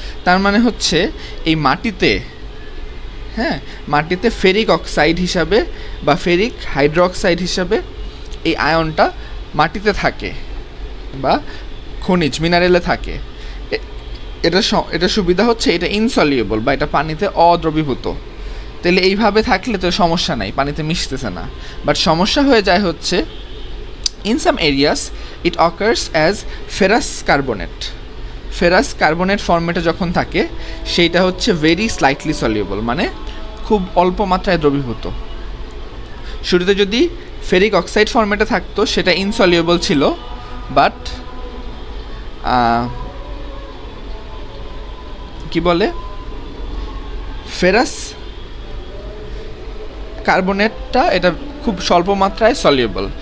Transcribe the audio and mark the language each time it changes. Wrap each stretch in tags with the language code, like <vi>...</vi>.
<bn>তার মানে হচ্ছে এই মাটিতে, হ্যাঁ, মাটিতে ফেরিক অক্সাইড হিসাবে বা ফেরিক হাইড্রোক্সাইড হিসাবে এই আয়নটা মাটিতে থাকে বা খনিজ মিনারেলে থাকে। এটা সুবিধা হচ্ছে এটা ইনসলিউবল বা এটা পানিতে অদ্রবীভূত। তাহলে এইভাবে থাকলে তো সমস্যা নাই, পানিতে মিশতেছে না। বাট সমস্যা হয়ে যায় হচ্ছে</bn> <en>in some areas it occurs as ferrous carbonate.</en> <bn>Ferrous carbonate ফর্মেটে যখন থাকে সেইটা হচ্ছে</bn> <en>very slightly soluble,</en> <bn>মানে খুব অল্প মাত্রায় দ্রবীভূত। শুরুতে যদি ফেরিক অক্সাইড ফর্মেটে থাকতো সেটা ইনসলিউবল ছিল, বাট কি বলে, ফেরাস কার্বনেটটা এটা খুব স্বল্প মাত্রায় সলিউবল।</bn>